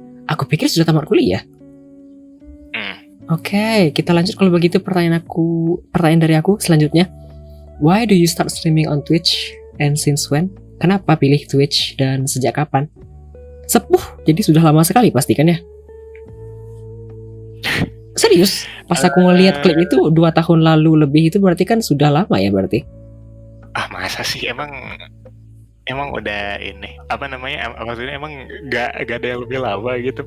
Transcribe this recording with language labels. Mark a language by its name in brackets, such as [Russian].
[Indonesian] Aku pikir sudah tamat kuliah. Oke, kita lanjut kalau begitu pertanyaan dari aku selanjutnya. [English] Why do you start streaming on Twitch and since when? [Indonesian] Kenapa pilih Twitch dan sejak kapan? Sepuh, jadi sudah lama sekali pastikan ya. Serius, pas aku ngeliat klip itu 2 tahun lalu lebih, itu berarti kan sudah lama ya berarti? Masa sih, emang udah ini apa namanya, maksudnya emang gak ada yang lebih lama gitu.